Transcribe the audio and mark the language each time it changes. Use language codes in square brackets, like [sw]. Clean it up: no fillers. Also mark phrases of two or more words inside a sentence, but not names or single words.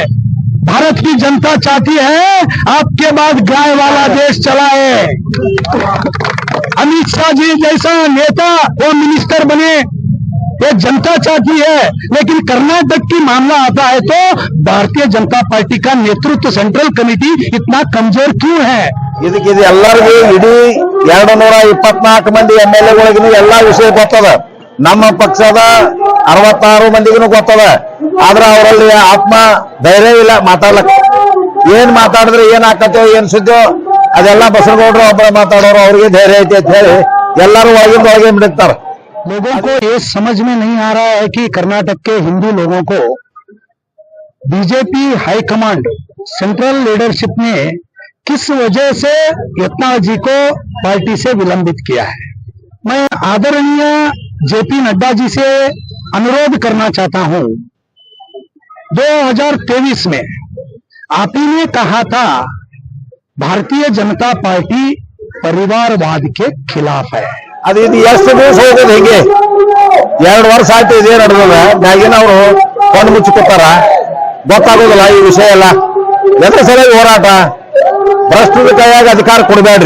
[hi] भारत की जनता चाहती है आपके बाद गाय वाला देश चलाए। अमित शाह जी जैसा नेता वो मिनिस्टर बने, ये जनता चाहती है। लेकिन कर्नाटक की मामला आता है तो भारतीय जनता पार्टी का नेतृत्व सेंट्रल कमिटी इतना कमजोर क्यों है? [kn] ಇದಕ್ಕೆ ಎಲ್ಲರಿಗೂ ಇಡೀ 224 ಮಂದಿ MLA ಎಲ್ಲಾ ವಿಷಯ ಗೊತ್ತದ. ನಮ್ಮ ಪಕ್ಷದ 66 ಮಂದಿಗೂ ಗೊತ್ತದ. ಆದ್ರೆ ಅವರಲ್ಲಿ ಆತ್ಮ ಧೈರ್ಯ ಇಲ್ಲ ಮಾತಾಡ್ಲಕ್. ಏನ್ ಮಾತಾಡಿದ್ರೆ ಏನ್ ಆಕತ್ತೋ ಏನ್ ಸುದ್ದಿಯೋ ಅದೆಲ್ಲ ಬಸವಗೌಡರು ಒಬ್ಬರ ಮಾತಾಡೋರು ಅವ್ರಿಗೆ ಧೈರ್ಯ ಐತಿ ಅಂತ ಹೇಳಿ ಎಲ್ಲರೂ ಒಳಗೆ ಬಿಡುತ್ತಾರೆ. [hi] लोगों को ये समझ में नहीं आ रहा है कि कर्नाटक के हिंदू लोगों को बीजेपी हाईकमांड सेंट्रल लीडरशिप ने किस वजह से यत्नाल जी को पार्टी से विलंबित किया है। मैं आदरणीय जेपी नड्डा जी से अनुरोध करना चाहता हूं, 2023 में आप ही ने कहा था भारतीय जनता पार्टी परिवारवाद के खिलाफ है। [kn] ಅದು ಇದು ಎಷ್ಟು ದಿವಸ ಹೋಗೋದು ಹಿಂಗೆ 2 ವರ್ಷ ಆಯ್ತು ಇದೇ ನಡೆದ ಮ್ಯಾಗಿನ ಅವರು ಕಣ್ಣು ಮುಚ್ಚಿಕೊತಾರ. ಗೊತ್ತಾಗೋದಿಲ್ಲ ಈ ವಿಷಯ ಎಲ್ಲ. ಎದ್ರ ಸಲುವಾಗಿ ಹೋರಾಟ? ಭ್ರಷ್ಟದ ಕೈಯಾಗ ಅಧಿಕಾರ ಕೊಡಬೇಡ್ರಿ.